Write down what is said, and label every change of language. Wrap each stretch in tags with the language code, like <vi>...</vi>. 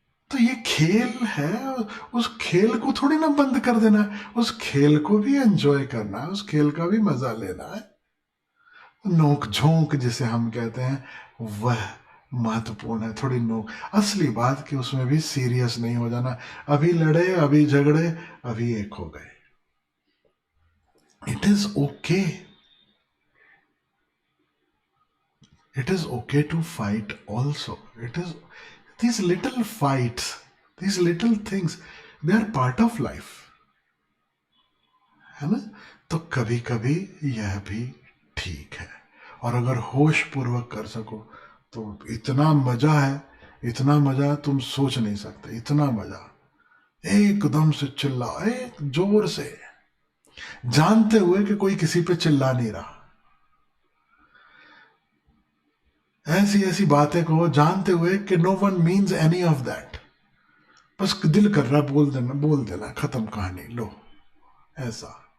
<hi>तो ये खेल है, उस खेल को थोड़ी ना बंद कर देना है, उस खेल को भी एंजॉय करना है, उस खेल का भी मजा लेना है। नोक झोंक जिसे हम कहते हैं वह महत्वपूर्ण है, थोड़ी नोक। असली बात कि उसमें भी सीरियस नहीं हो जाना, अभी लड़े, अभी झगड़े, अभी एक हो गए।</hi> <en>It is okay, it is okay to fight also. It is these little fights, these little things, they are part of life,</en> <hi>है ना? तो कभी कभी यह भी ठीक है, और अगर होश पूर्वक कर सको तो इतना मजा है, इतना मजा तुम सोच नहीं सकते, इतना मजा। एकदम से चिल्ला, एक जोर से, जानते हुए कि कोई किसी पे चिल्ला नहीं रहा, ऐसी ऐसी बातें कहो जानते हुए कि</hi> <en>no one means any of that,</en> <hi>बस दिल कर रहा बोल देना, खत्म कहानी, लो, ऐसा।</hi>